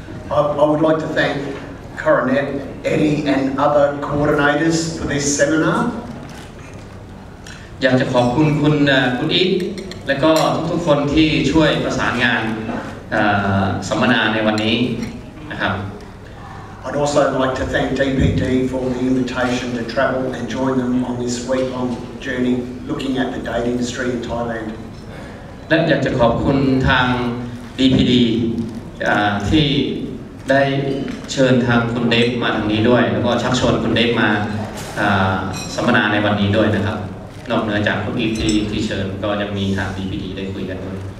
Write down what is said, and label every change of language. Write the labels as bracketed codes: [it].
[en] I would like to thank Coronet, Eddie and other coordinators for this seminar. [th] อยากจะขอบคุณคุณอีทและก็ทุกๆคนที่ช่วยประสานงานสัมมนาในวันนี้นะครับ [en] I'd also like to thank DPD for the invitation to travel and join them on this week-long journey looking at the date industry in Thailand. [th] และอยากจะขอบคุณทาง DPD ที่ได้เชิญทางคุณเดฟมาทางนี้ด้วยแล้วก็ชักชวนคุณเดฟมาสัมมนาในวันนี้ด้วยนะครับนอกเหนือจากคุณอีทที่เชิญก็ยังมีทาง DPD ได้คุยกันด้วย